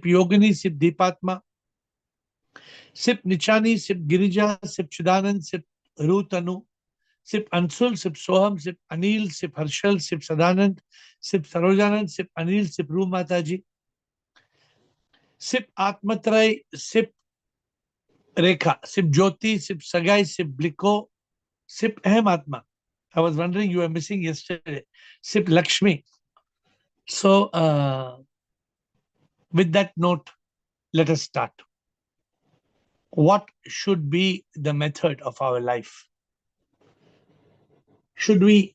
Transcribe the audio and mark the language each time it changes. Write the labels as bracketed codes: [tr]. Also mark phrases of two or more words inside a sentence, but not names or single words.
[en] Yogini, Sip Deepatma, Sip Nichani, Sip Girija, Sip Chidanand, Sip Rutanu, Sip Ansul, Sip Soham, Sip Anil, Sip Harshal, Sip Sadanand, Sip Sarojanand, Sip Anil, Sip Ru Mataji, Sip Atmatrai, Sip Rekha, Sip Jyoti, Sip Sagai, Sip Bliko, Sip Ahem Atma. I was wondering you were missing yesterday. Sip Lakshmi. So, with that note, let us start. What should be the method of our life? Should we?